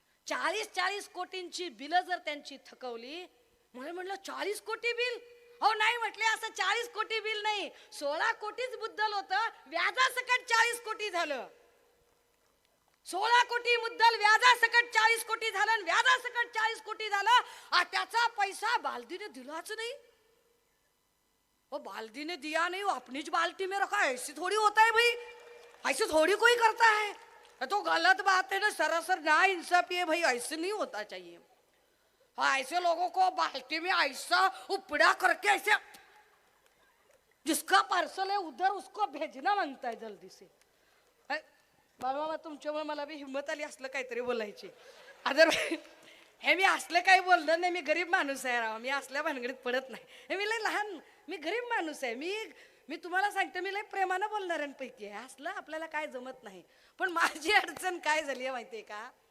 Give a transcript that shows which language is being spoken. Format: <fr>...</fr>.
<mr>40 कोटींची बिल जर त्यांची थकवली, म्हणलं 40 कोटी बिल, हो नाही म्हटले असं 40 कोटी बिल नाही, 16 कोटीच मुद्दल होतं, व्याजासकट 40 कोटी झालं. 16 कोटी मुद्दल, व्याजासकट 40 कोटी झालं, व्याजासकट 40 कोटी झालं. त्याचा पैसा बालदीने दिलाच नाही.</mr> <hi>वो बाल्टी दिया नहीं, वो अपनी बाल्टी में रखा. ऐसी थोड़ी होता है भाई, ऐसे थोड़ी कोई करता है. तो गलत बात है ना, सरासर ना इंसाफी है भाई, ऐसे नहीं होता चाहिए. हाँ, ऐसे लोगों को बाल्टी में ऐसा उपड़ा करके ऐसे जिसका पार्सल है उधर उसको भेजना मांगता है जल्दी से.</hi> <mr>बाबा तुमच्यामुळे मला भी हिम्मत आली असलं काहीतरी बोलायची. अदर हे मी असलं काही बोललं नाही. मी गरीब माणूस आहे राव, मी असल्या भानगडीत पडत नाही. हे मी लय लहान, मी गरीब माणूस आहे. मी तुम्हाला सांगते, मी लय प्रेमानं बोलणाऱ्यांपैकी आहे. असलं आपल्याला काय जमत नाही. पण माझी अडचण काय झाली आहे माहितीये का?</mr>